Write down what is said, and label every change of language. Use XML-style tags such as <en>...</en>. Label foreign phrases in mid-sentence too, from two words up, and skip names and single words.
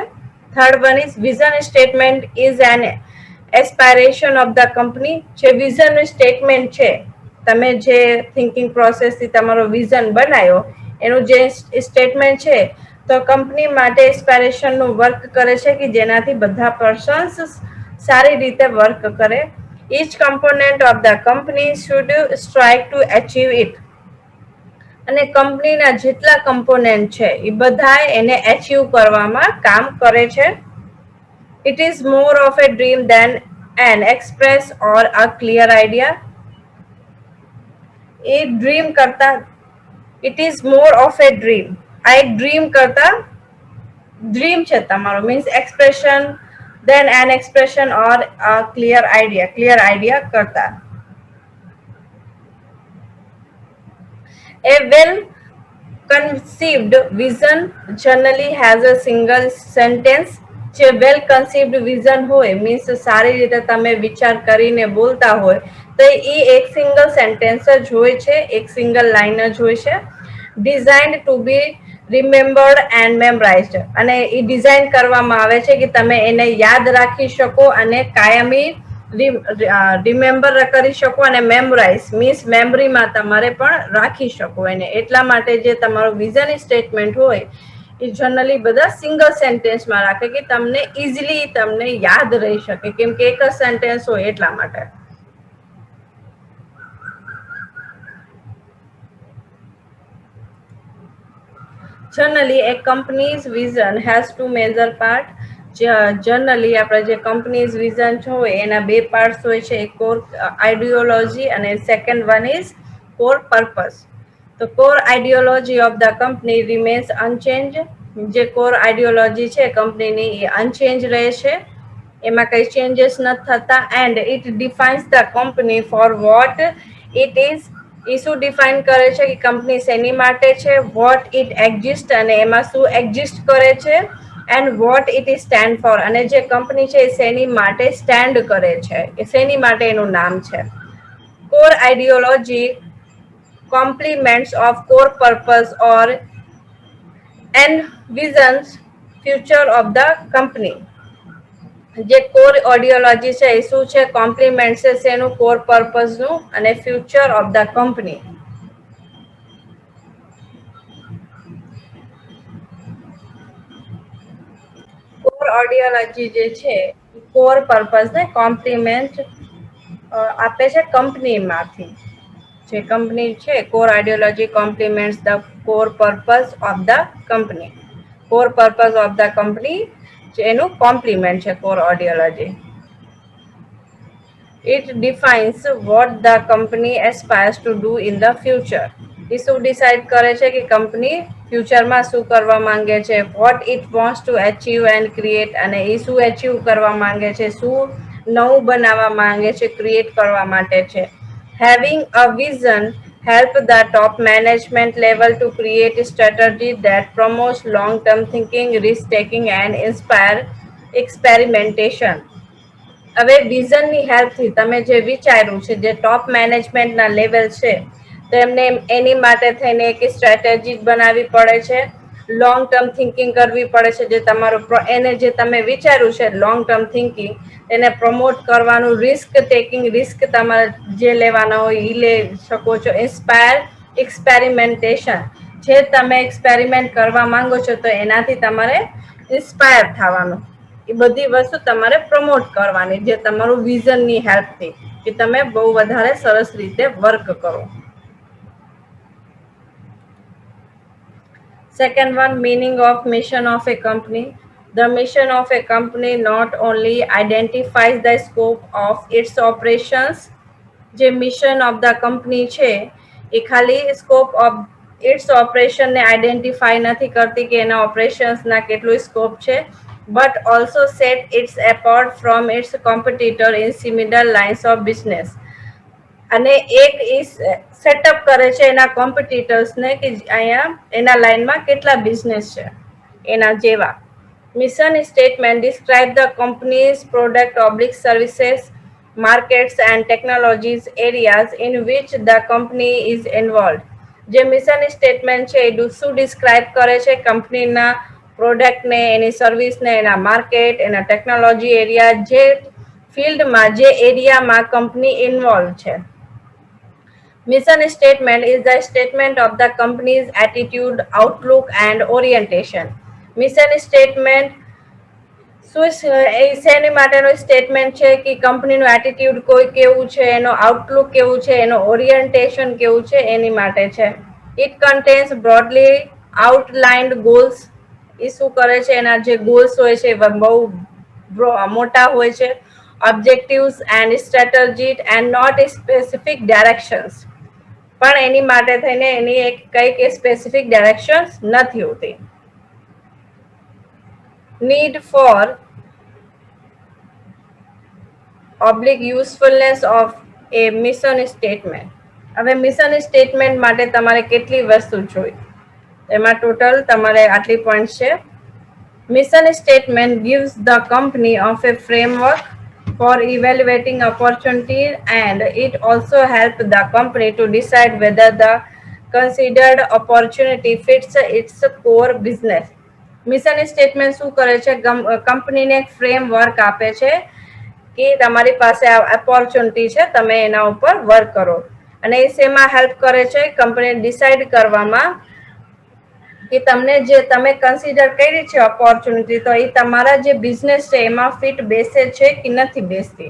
<en>Third one is vision statement is an aspiration of the company.</en> <gu>જે</gu> <en>vision statement</en> <gu>છે, તમે જે</gu> <en>thinking processથી</en> <gu>તમારો વિઝન બનાવ્યો એનું જે સ્ટેટમેન્ટ છે, તો કંપની માટે એસ્પાયરેશનનું વર્ક કરે છે કે જેનાથી બધા પર્સન્સ સારી રીતે વર્ક કરે.</gu> <en>each component of the company should strive to achieve it.</en> <gu>અને કંપનીના જેટલા કમ્પોનેન્ટ છે એ બધા એને એચીવ કરવામાં કામ કરે છે.</gu> <en>It is more of a dream than an express or a clear idea.</en> <gu>એ ડ્રીમ કરતા,</gu> <en>it is more of a dream,</en> <gu>આ એક ડ્રીમ કરતા ડ્રીમ છે તમારો,</gu> <en>means expression than an expression or clear idea કરતા. A well conceived vision generally has a single sentence.</en> <gu>જે</gu> <en>well conceived vision</en> <gu>હોય મીન્સ સારી રીતે તમે વિચાર કરીને બોલતા હોય તો એ એક</gu> <en>single sentence</en> <gu>જ હોય છે, એક</gu> <en>single line</en> <gu>જ હોય છે.</gu> <en>Designed to be remembered and memorized.</en> <gu>અને એ ડિઝાઇન કરવામાં આવે છે કે તમે એને યાદ રાખી શકો અને કાયમી રિમેમ્બર કરી શકો અને મેમરાઇઝ મીન્સ મેમરીમાં તમારે પણ રાખી શકો એને. એટલા માટે જે તમારું</gu> <en>vision statement</en> <gu>હોય એ જનરલી બધા</gu> <en>single sentenceમાં</en> <gu>રાખે કે તમને ઇઝીલી તમને યાદ રહી શકે, કેમ કે એક જ સેન્ટેન્સ હોય એટલા માટે.</gu> <en>Generally, a company's vision has two major parts.</en> <gu>જનરલી આપણે જે</gu> <en>company's vision</en> <gu>હોય એના બે પાર્ટ્સ હોય છે, એક</gu> <en>core ideology</en> <gu>અને</gu> <en>second one is core purpose. The core ideology of the company remains unchanged.</en> <gu>જે</gu> <en>core ideology</en> <gu>છે કંપનીની એ અનચેન્જ રહે છે, એમાં કઈ ચેન્જીસ નથી થતા.</gu> <en>And it defines the company for what it is.</en> <gu>એ શું ડિફાઇન કરે છે કે કંપની શેની માટે છે,</gu> <en>what it exist</en> <gu>અને એમાં શું એક્ઝિસ્ટ કરે છે,</gu> <en>and what it is stand for</en> <gu>અને જે કંપની છે એ શેની માટે સ્ટેન્ડ કરે છે, એ શેની માટે એનું નામ છે.</gu> <en>core ideology complements of core purpose or envisions future of the company.</en> <gu>જે</gu> <en>core ideology</en> <gu>છે એ શું છે, કોમ્પ્લિમેન્ટ છે શેનું,</gu> <en>core purposeનું</en> <gu>અને</gu> <en>future of the company. core ideology</en> <gu>જે છે</gu> <en>core purpose</en> <gu>ને કોમ્પ્લિમેન્ટ આપે છે કંપનીમાંથી. જે કંપની છે</gu> <en>core ideology complements the core purpose of the company. Core purpose of the company એનું complement છે core ideology. It defines what the company aspires to do in the future.</en> <gu>એ શું ડિસાઇડ કરે છે કે કંપની ફ્યુચરમાં શું કરવા માંગે છે,</gu> <en>what it wants to achieve and create</en> <gu>અને એ શું અચીવ કરવા માંગે છે, શું નવું બનાવવા માંગે છે, ક્રિએટ કરવા માટે છે.</gu> <en>Having a vision help the top management level to create a strategy that promotes long-term thinking, risk-taking and inspire experimentation.</en> <gu>હવે વિઝનની હેલ્પથી તમે જે વિચાર્યું છે, જે</gu> <en>top managementના</en> <gu>લેવલ છે, તો એમને એની માટે થઈને એક સ્ટ્રેટેજી બનાવવી પડે છે,</gu> <en>long term thinking</en> <gu>કરવી પડે છે. જે તમારું એને જે તમે વિચાર્યું છે</gu> <en>long term thinking</en> <gu>એને પ્રમોટ કરવાનું,</gu> <en>risk taking,</en> <gu>રિસ્ક તમારે જે લેવાના હોય એ લઈ શકો છો.</gu> <en>inspire experimentation,</en> <gu>જે તમે એક્સપેરિમેન્ટ કરવા માંગો છો તો એનાથી તમારે ઇન્સ્પાયર થવાનું. એ બધી વસ્તુ તમારે પ્રમોટ કરવાની, જે તમારું વિઝનની હેલ્પથી કે તમે બહુ વધારે સરસ રીતે વર્ક કરો.</gu> <en>Second one, meaning of mission of a company. The mission of a company not only identifies the scope of its operations.</en> <gu>જે</gu> <en>mission of the company</en> <gu>છે એ ખાલી</gu> <en>scope of its operationને</en> <gu>આઈડેન્ટિફાઈ નથી કરતી કે એના ઓપરેશન્સના કેટલું સ્કોપ છે,</gu> <en>but also set its apart from its competitor in similar lines of business.</en> <gu>અને એક સેટઅપ કરે છે એના કોમ્પિટિટર્સને કે અહીંયા એના લાઇનમાં કેટલા બિઝનેસ છે એના જેવા.</gu> <en>Mission statement describe the company's product oblique services, markets and technologies areas in which the company is involved.</en> <gu>જે</gu> <en>mission statement</en> <gu>છે એ શું ડિસ્ક્રાઇબ કરે છે, કંપનીના પ્રોડક્ટને, એની સર્વિસને, એના માર્કેટ, એના</gu> <en>technology area,</en> <gu>જે ફિલ્ડમાં, જે એરિયામાં કંપની ઇન્વોલ્વ છે.</gu> <en>Mission statement is the statement of the company's attitude, outlook and orientation. Mission statement</en> <gu>શેની માટેનો સ્ટેટમેન્ટ છે કે કંપનીનું એટીટ્યુડ કોઈ કેવું છે, એનો આઉટલુક કેવું છે, એનો ઓરિયન્ટેશન કેવું છે, એની માટે છે.</gu> <en>It contains broadly outlined goals.</en> <gu>એ શું કરે છે, એના જે ગોલ્સ હોય છે બહુ મોટા હોય છે.</gu> <en>Objectives and strategy and not specific directions.</en> <gu>પણ એની માટે થઈને એની એક કઈક</gu> <en>specific directions</en> <gu>નથી હોતી.</gu> <en>Need for oblique usefulness of a mission statement.</en> <gu>હવે</gu> <en>mission statement</en> <gu>માટે તમારે કેટલી વસ્તુ જોઈ, એમાં ટોટલ તમારે આટલી પોઈન્ટ છે.</gu> <en>mission statement gives the company of a framework for evaluating opportunity and it also helps the company to decide whether the considered opportunity fits its core business. mission statement</en> <gu>શું કરે છે, કંપનીને એક ફ્રેમવર્ક આપે છે કે તમારી પાસે આ ઓપોર્ચ્યુનિટી છે, તમે એના ઉપર વર્ક કરો. અને એ શેમાં હેલ્પ કરે છે, કંપની ડિસાઇડ કરવામાં કે તમને જે તમે કન્સિડર કરી છે ઓપોર્ચ્યુનિટી, તો એ તમારા જે બિઝનેસ છે એમાં ફિટ બેસે છે કે નથી બેસતી.</gu>